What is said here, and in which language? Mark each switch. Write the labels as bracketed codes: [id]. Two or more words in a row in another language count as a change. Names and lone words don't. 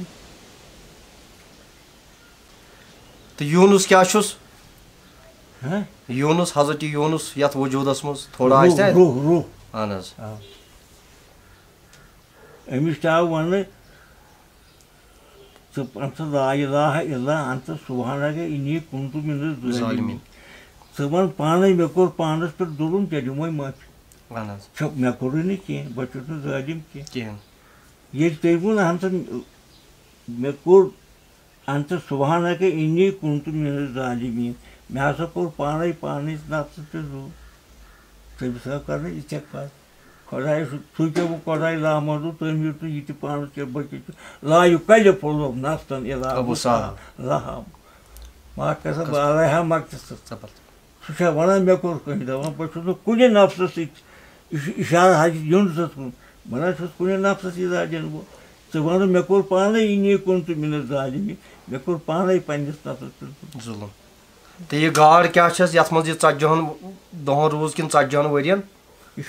[ks] تہٕ یوٗنس کیٛاہ چھُس یوٗنس حضرت یوٗنس یتھ وجوٗدس منٛز تھوڑا آسہِ روح. اہن حظ. أمِس تہِ آو وننہٕ ژٕ پن سا [ar] لا اِلہا الا انت سبحانک انی کنتُ من الظالمین. [ks] ژٕ ون پانے مےٚ کوٚر پانس پٮ۪ٹھ ظُلُم ژےٚ دِمے معٲفی. اہن حظ. چھُکھ مےٚ کوٚرُے نہٕ کینٛہہ بہٕ چھُس نہٕ ظٲلِم کِہینۍ. ییٚلہِ تٔمۍ ووٚن اہن سا مےٚ کوٚر [ar] انت سبحانک انی کنتُ من الظالمین [ks] مےٚ ہسا کوٚر پانے پانٕچ نفسہٕ تہِ ظُلم. تٔمِس آو کرنہٕ استغفار. خۄدایا سُہ ژھٕنۍزیو خۄداے لامحدوٗد تُہۍ ہیٚیِو تُہۍ یہِ تہِ پانس کینٛہہ بٔکِت چھُ [ar] لا یُکلِفُ اللہُ نفسن الا وُسعہا ما کسبت علیہا مکتسبت. [ks] سُہ چھا ونان مےٚ کوٚر کٲنٛسہِ دپان بہٕ چھُس نہٕ کُنہِ نفسس سۭتۍ یہِ چھُ اِشارٕ حضرت یوٗنسس کُن بہٕ نہ چھُس کُنہِ نفسس اِزا دِنہٕ وول. ژٕ وَنہٕ مےٚ کوٚر پانے [ar] اِنی کنتُ من الظالمین [ks] مےٚ کوٚر پانے پننِس نفسس پٮ۪ٹھ ظُلم. تہٕ یہِ گاڈ کیٛاہ چھس یتھ منٛز یہِ 40 دۄہن روٗز کِنہٕ 40 ؤرین؟